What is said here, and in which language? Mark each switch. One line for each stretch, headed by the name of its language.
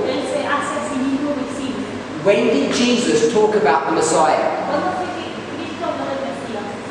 Spanish: Él se hace a sí mismo visible.
English: When did Jesus talk about the Messiah?
Spanish: ¿Cuándo fue que Cristo habló del Mesías?